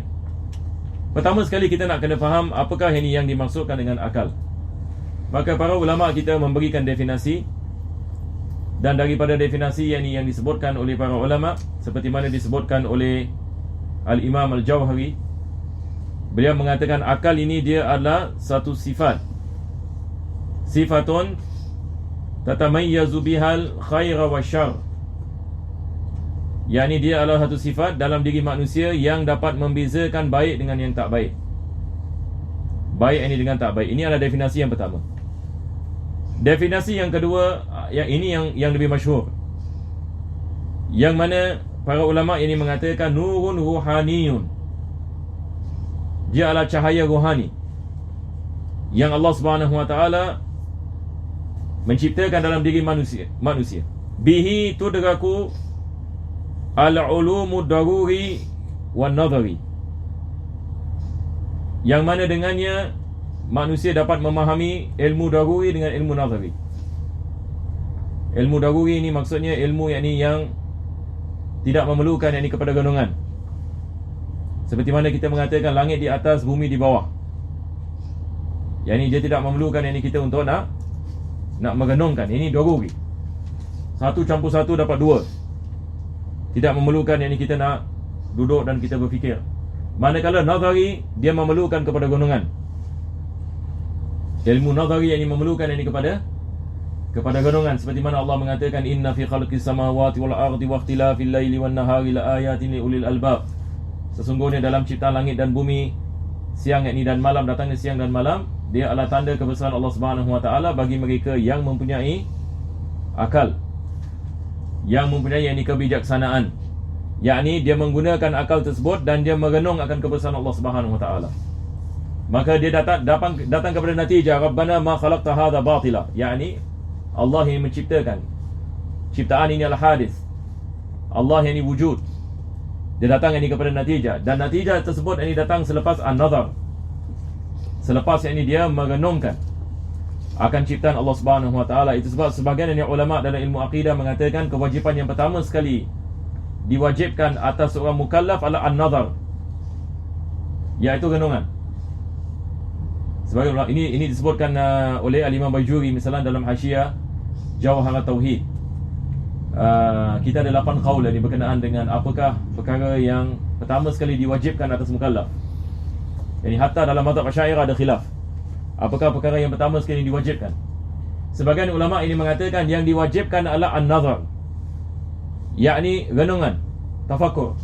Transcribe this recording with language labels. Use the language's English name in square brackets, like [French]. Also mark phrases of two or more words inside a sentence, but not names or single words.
[Malay] Pertama sekali kita nak kena faham apakah ini yang dimaksudkan dengan akal. Maka para ulama kita memberikan definisi, dan daripada definisi yang disebutkan oleh para ulama seperti mana disebutkan oleh Al-Imam Al-Jauhari, Beliau mengatakan akal ini dia adalah satu sifat, [Arabic] صفة تتميز بها الخير والشر, [Malay] yakni dia adalah satu sifat dalam diri manusia yang dapat membezakan baik dengan yang tak baik, baik ini dengan tak baik. Ini adalah definisi yang pertama. Definisi yang kedua, yang ini yang lebih masyhur, yang mana para ulama ini mengatakan [Arabic] نور روحاني, [Malay] dia adalah cahaya rohani yang Allah [Arabic] سبحانه وتعالى [Malay] menciptakan dalam diri manusia. [Arabic] به تدرك العلوم الضروري والنظري, [Malay] yang mana dengannya manusia dapat memahami ilmu daruri dengan ilmu nadhari. Ilmu daruri ini maksudnya ilmu yang tidak memerlukan kepada gonongan. Seperti mana kita mengatakan langit di atas, bumi di bawah. Dia tidak memerlukan kita untuk nak menggenongkan. Ini daruri. Satu campur satu dapat dua. Tidak memerlukan kita nak duduk dan kita berfikir. Manakala nazari, dia memerlukan kepada gonongan. Ilmu nazari yang memerlukan kepada gonongan. Seperti mana Allah mengatakan [Arabic] إن في خلق السماوات والأرض واختلاف الليل والنهار لآيات لأولي الألباب. [Malay] Sesungguhnya dalam ciptaan langit dan bumi, siang dan malam, datangnya siang dan malam, dia adalah tanda kebesaran Allah [Arabic] سبحانه وتعالى [Malay] bagi mereka yang mempunyai akal, yang mempunyai kebijaksanaan. Yakni dia menggunakan akal tersebut dan dia merenung akan kebesaran Allah [Arabic] سبحانه وتعالى. [Malay] Maka dia datang kepada natijah [Arabic] ربنا ما خلقت هذا باطلا. [Malay] Yakni Allah yang menciptakan. Ciptaan ini adalah hadis. Allah yang wujud. Dia datang kepada natijah, dan natijah tersebut datang selepas an-nazar. Selepas dia merenungkan akan ciptaan Allah [Arabic] سبحانه وتعالى. [Malay] Itu sebab sebahagian ulama dalam ilmu akidah mengatakan kewajipan yang pertama sekali diwajibkan atas seorang mukallaf adalah an-nazar, iaitu renungan. Sebagai ini disebutkan oleh Al-Imam Bajuri misalnya dalam Hasyiah Jawhar Tauhid. Kita ada 8 qaul berkenaan dengan apakah perkara yang pertama sekali diwajibkan atas mukallaf. Hatta dalam mazhab Asy'ariyah ada khilaf. Apakah perkara yang pertama sekali diwajibkan? Sebagian ulama ini mengatakan yang diwajibkan adalah an-nazar, yakni renungan, tafakkur.